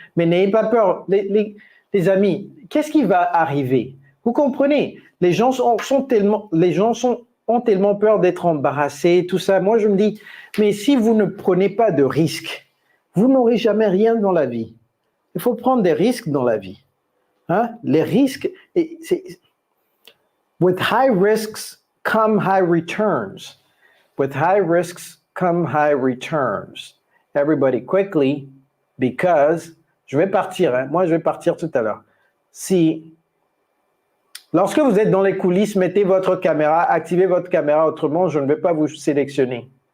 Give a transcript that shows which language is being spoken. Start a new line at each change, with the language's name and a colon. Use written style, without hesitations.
French: Mais n'ayez pas peur, les amis. Qu'est-ce qui va arriver? Vous comprenez? Les gens ont tellement peur d'être embarrassés, tout ça. Moi, je me dis, mais si vous ne prenez pas de risques, vous n'aurez jamais rien dans la vie. Il faut prendre des risques dans la vie. Hein? Les risques,
English: with high risks come high returns. With high risks come high returns. Everybody quickly, because
French: je vais partir. Hein? Moi, je vais partir tout à l'heure. Lorsque vous êtes dans les coulisses, mettez votre caméra, activez votre caméra, autrement, je ne vais pas vous sélectionner.